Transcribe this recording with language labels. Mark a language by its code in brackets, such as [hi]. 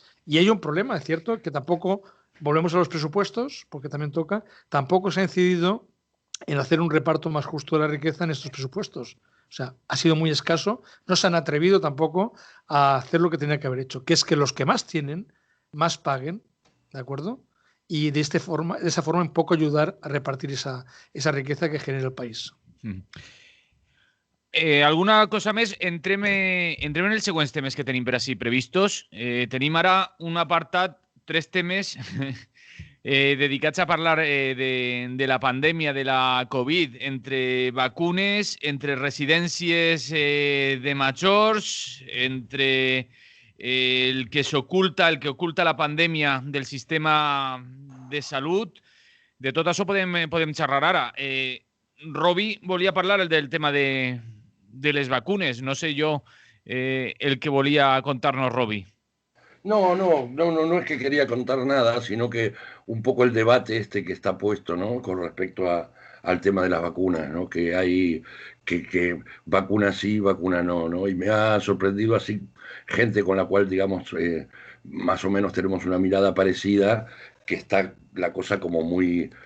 [es] Y hay un problema, es cierto, que tampoco, volvemos a los presupuestos, porque también toca, tampoco se ha incidido en hacer un reparto más justo de la riqueza en estos presupuestos. O sea, ha sido muy escaso, no se han atrevido tampoco a hacer lo que tenía que haber hecho, que es que los que más tienen, más paguen, ¿de acuerdo? Y de esa forma un poco ayudar a repartir esa riqueza que genera el país. [ca] Alguna cosa més? Entrem en els següents temes que tenim per així previstos. Tenim ara un apartat, 3 temes dedicats a parlar de la pandèmia, de la Covid, entre vacunes, entre residències de majors, entre el que oculta la pandèmia del sistema de salut. De tot això podem xerrar ara. Robi volia parlar del tema de les vacunes. [es] No sé yo el que volía contarnos Robi. No es que quería contar nada, sino que un poco el debate que está puesto, ¿no? Con respecto al tema de las vacunas, ¿no? Que hay que vacuna sí, vacuna no, ¿no? Y me ha sorprendido así gente con la cual, digamos, más o menos tenemos una mirada parecida, que está la cosa como muy